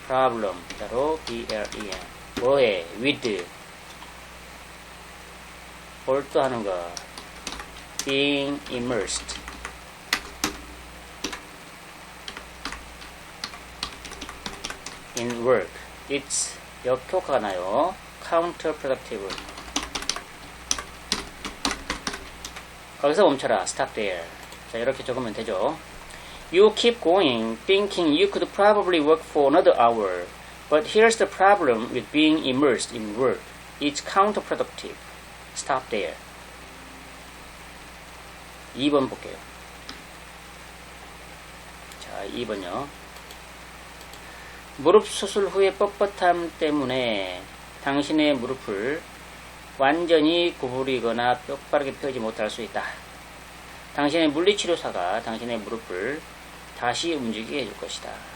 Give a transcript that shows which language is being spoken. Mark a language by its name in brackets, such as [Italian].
[English] problem 따로 BLEM 뭐해 with [Korean] 몰두하는 거 [English] being immersed in work it's [Korean] 역효과가 나요. counterproductive 거기서 멈춰라 [English] stop there [Korean] 자 이렇게 적으면 되죠. [English] You keep going thinking you could probably work for another hour but here's the problem with being immersed in work it's counterproductive stop there [Korean] 2번 볼게요. 자 2번요. 무릎 수술 후의 뻣뻣함 때문에 당신의 무릎을 완전히 구부리거나 똑바르게 펴지 못할 수 있다. 당신의 물리치료사가 당신의 무릎을 다시 움직이게 해줄 것이다.